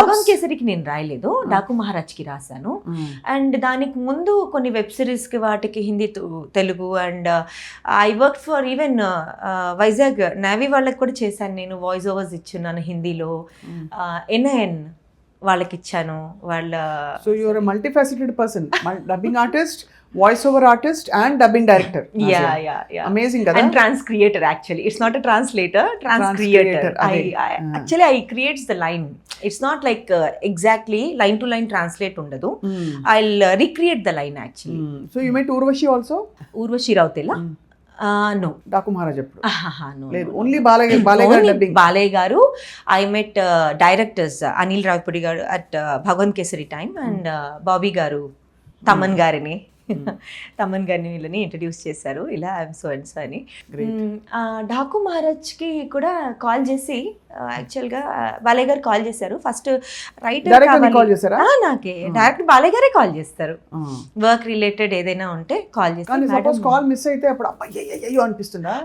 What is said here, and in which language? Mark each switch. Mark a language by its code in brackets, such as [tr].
[te] భగవాన్ కేసరికి నేను రాయలేదు, డాకు మహారాజ్ కి రాశాను. అండ్ దానికి ముందు కొన్ని వెబ్ సిరీస్ కి వాటికి Hindi Telugu and [en] I work for even [te] Vizag navy వాళ్ళకి కూడా చేశాను నేను. వాయిస్ ఓవర్స్ ఇచ్చున్నాను హిందీలో. NIN వాళ్ళకి ఇచ్చాను. వాళ్ళ [en] So you are a multifaceted person, dubbing artist, voice over artist and dubbing director. yeah [te] amazing కదా. [en] and trans creator actually. It's not a translator, trans creator. Actually I creates the line. It's not like exactly line to line translate [te] undadu. [en] I'll recreate the line actually. So you met Urvashi also? Urvashi Rautela? No. [te] Daaku Maharaj ఎప్పుడు? [en] No. [te] లేదు, only Balayya dubbing. Balayya గారు. [en] I met directors Anil Ravipudi garu at Bhagwan Kesari time and Bobby garu [te] Thaman గారిని తమన్ గారిని వీళ్ళని introduce చేశారు. ఇలా [en] I'm so and so [te] అని. డాకు మహారాజ్కి కూడా కాల్ చేసి యాక్చువల్గా బాలయ్య గారు కాల్ చేశారు. ఫస్ట్ రైటర్ నాకే డైరెక్ట్ బాలయ్య గారే కాల్ చేస్తారు. వర్క్ రిలేటెడ్ ఏదైనా ఉంటే కాల్ చేస్తారు. కాల్ మిస్ అయితే అప్పుడు అయ్యో అనిపిస్తుందా?